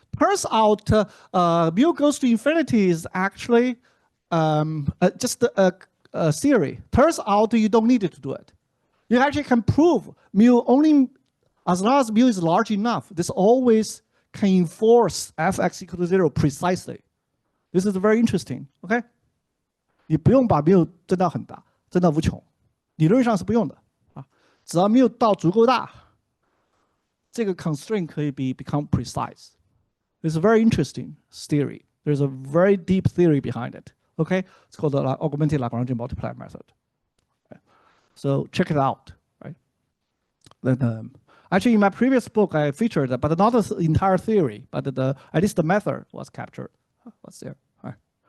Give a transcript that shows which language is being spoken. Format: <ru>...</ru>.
<en>Turns out mu goes to infinity is actually just a theory. Turns out you don't need to do it. You actually can prove mu only as long as mu is large enough, this always can enforce fx equal to 0 precisely. This is very interesting, okay?</en> <zh>你不用把 mu 增到很大，增到无穷，理论上是不用的啊。只要 mu 到足够大，这个 constraint 可以</zh> <en>become precise. It's a very interesting theory. There's a very deep theory behind it. Okay, it's called the augmented Lagrange multiplier method. Okay. So check it out. Right? Then. Actually, in my previous book, I featured that, but not the entire theory, but at least the method was captured. What's there? All right.</en>